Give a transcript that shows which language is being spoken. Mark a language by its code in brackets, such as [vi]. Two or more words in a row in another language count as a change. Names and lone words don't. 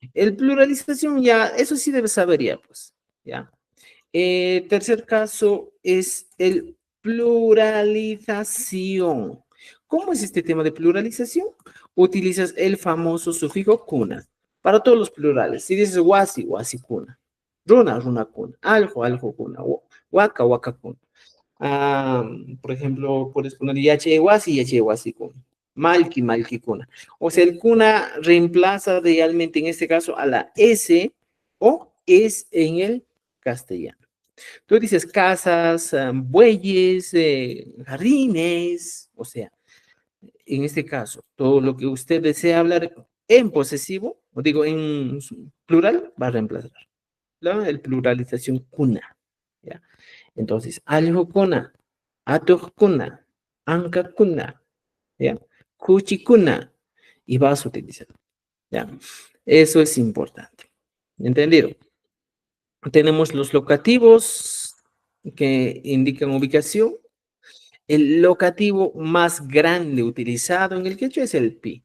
[es] El pluralización ya, eso sí debes saber ya, pues, ya. Tercer caso es el pluralización. ¿Cómo es este tema de pluralización? Utilizas el famoso sufijo kuna para todos los plurales. Si dices [qu] wasi, wasi kuna. Runa, runa kuna. Aljo, aljo kuna. Waka, waka kuna. [es] Ah, por ejemplo, puedes poner [qu] yache wasi, yache wasi kuna. Malki, malki kuna. [es] O sea, el kuna reemplaza realmente en este caso a la S o es en el castellano. Tú dices casas, bueyes, jardines, o sea, en este caso, todo lo que usted desea hablar en posesivo, o digo en plural, va a reemplazar. ¿No? El pluralización kuna. ¿Ya? [qu] Entonces, algo kuna, ato kuna, anka kuna, ¿ya? Kuchi kuna, [es] y vas a utilizar. ¿Ya? Eso es importante. ¿Entendido? Tenemos los locativos que indican ubicación. El locativo más grande utilizado en el quechua es el pi.